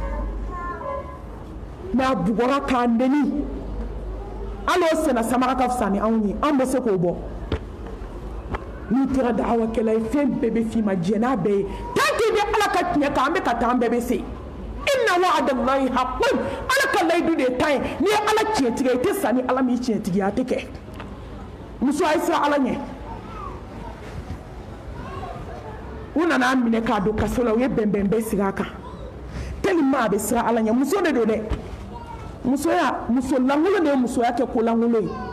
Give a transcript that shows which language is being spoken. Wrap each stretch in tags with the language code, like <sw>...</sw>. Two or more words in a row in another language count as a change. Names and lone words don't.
<bm>mais a bugɔra k'a nɛni hali o sɛnɛ samara ka fisa ni anw ye anw bɛ se k'o bɔ n'i kɛra da'awakɛla ye fɛn bɛɛ bɛ f'i ma diɲɛ n'a bɛɛ ye</bm> <fr>tant que</fr> <bm>i bɛ ala ka tiɲɛ kan an bɛ ka taa an bɛɛ bɛ se</bm> <ar>إن وعد الله حق</ar> <bm>ala ka layidu de ta ye n'i ye ala tiɲɛtigɛ i tɛ sa ni ala min tiɲɛtigiya a tɛ kɛ muso a ye siran ala ɲɛ u nana minɛ k'a don kaso la u ye bɛnbɛn bɛɛ sigi a kan tellement a bɛ siran ala ɲɛ muso de don dɛ musoya muso lankolon de ye musoya kɛ ko lankolon ye</bm>